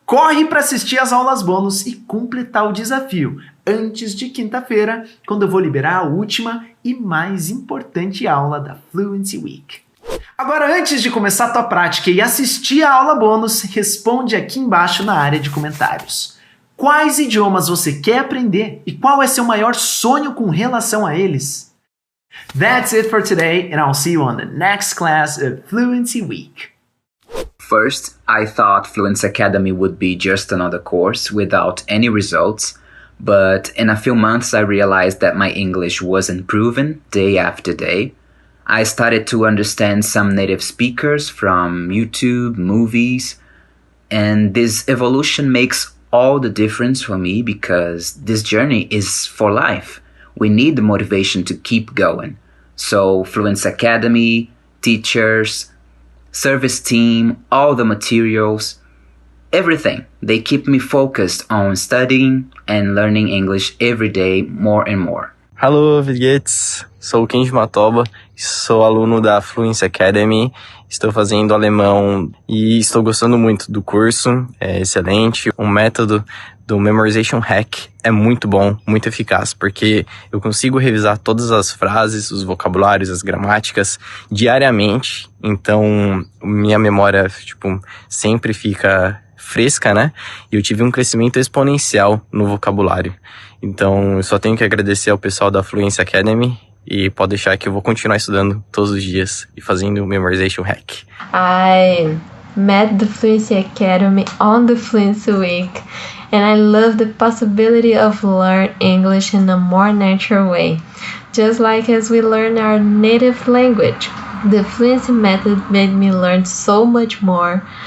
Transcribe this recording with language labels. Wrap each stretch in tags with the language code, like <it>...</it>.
<pt>Corre para assistir as aulas bônus e completar o desafio antes de quinta-feira, quando eu vou liberar a última e mais importante aula da Fluency Week. Agora, antes de começar a tua prática e assistir a aula bônus, responde aqui embaixo na área de comentários. Quais idiomas você quer aprender e qual é seu maior sonho com relação a eles?</pt> <en>That's it for today, and I'll see you on the next class of Fluency Week. First, I thought Fluency Academy would be just another course without any results, but in a few months I realized that my English was improving day after day. I started to understand some native speakers from YouTube, movies, and this evolution makes all the difference for me because this journey is for life. We need the motivation to keep going. So Fluency Academy, teachers, service team, all the materials, everything. They keep me focused on studying and learning English every day more and more. Hello, Vilguetes.</en> <pt>Sou o Kenji Matoba, sou aluno da Fluency Academy, estou fazendo alemão e estou gostando muito do curso, é excelente. O método do Memorization Hack é muito bom, muito eficaz, porque eu consigo revisar todas as frases, os vocabulários, as gramáticas diariamente, então minha memória, sempre fica fresca, né? E eu tive um crescimento exponencial no vocabulário. Então, eu só tenho que agradecer ao pessoal da Fluency Academy e pode deixar que eu vou continuar estudando todos os dias e fazendo o Memorization Hack.</pt> <en>I met the Fluency Academy on the Fluency Week and I love the possibility of learn English in a more natural way, just like as we learn our native language. The Fluency method made me learn so much more.</en>